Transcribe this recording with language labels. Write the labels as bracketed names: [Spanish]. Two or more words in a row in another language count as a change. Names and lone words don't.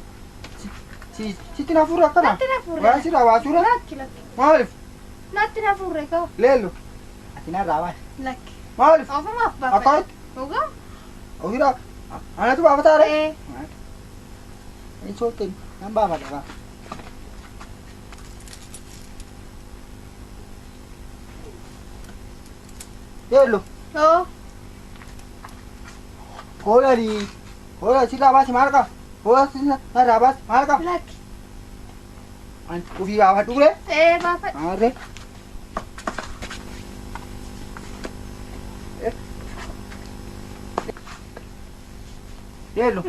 [Oromo] Siti na fure akkana? Natti na fure. Waan sirraa waa ture? Lakki lakki. Maaliif? Natti na fure kaa. Leello. Ati narraa waan. Lakki. Maaliif? Ofumaaf baafadhe. Akkaatti? Dhugaa? Ofirraa anatu baafataa ree? Ee. Hin soofteen nan baafadha baa. Yeello. Oo. Hoolaa sirraa baasi maal qaba? Hoolaa sirraa baasi maal qaba? Lakki. An ufii baafadhu ture. Baafadhu. Maarree. Leellu.